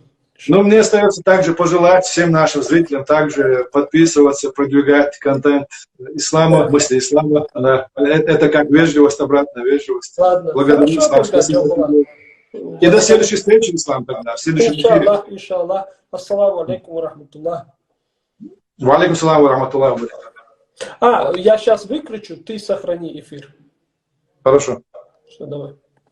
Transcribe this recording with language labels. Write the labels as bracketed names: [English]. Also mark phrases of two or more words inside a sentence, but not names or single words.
[Russian] Ну, мне остается также пожелать всем нашим зрителям также подписываться, продвигать контент ислама, мысли ислама. Это как вежливость, обратная вежливость. Ладно. Благодарю, Ислам. И до следующей встречи, Ислам, тогда. В следующем эфире. Иншаллах. [Arabic] السلام عليكم ورحمة الله. وعليكم السلام ورحمة الله. [Russian] Я сейчас выключу, ты сохрани эфир. Хорошо. Все, давай.